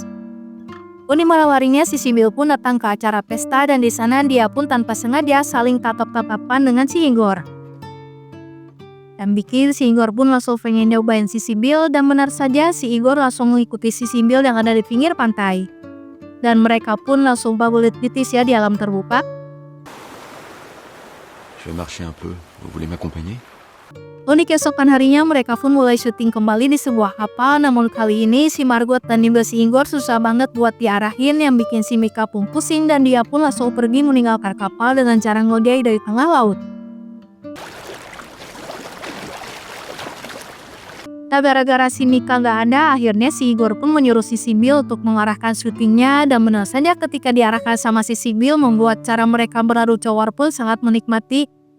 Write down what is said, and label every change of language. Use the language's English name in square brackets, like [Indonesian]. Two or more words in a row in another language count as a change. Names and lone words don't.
[Indonesian] Di malam harinya si Simbil pun datang ke acara pesta dan di sana dia pun tanpa sengaja saling tatap-tatapan dengan si Igor. Dan bikin si Igor pun langsung pengen nyobain si Simbil dan benar saja si Igor langsung mengikuti si Simbil yang ada di pinggir pantai. Dan mereka pun langsung babulit titis ya di alam terbuka. [French] Je vais marcher un peu. Vous voulez m'accompagner? [Indonesian] Di keesokan harinya mereka pun mulai syuting kembali di sebuah kapal, namun kali ini si Margot dan juga si Igor susah banget buat diarahin yang bikin si Mika pun pusing dan dia pun langsung pergi meninggalkan kapal dengan cara ngojek dari tengah laut. Nah, gara-gara si Mika gak ada, akhirnya si Igor pun menyuruh si Simbil untuk mengarahkan syutingnya dan benar saja ketika diarahkan sama si Simbil membuat cara mereka beradu cowar pun sangat menikmati.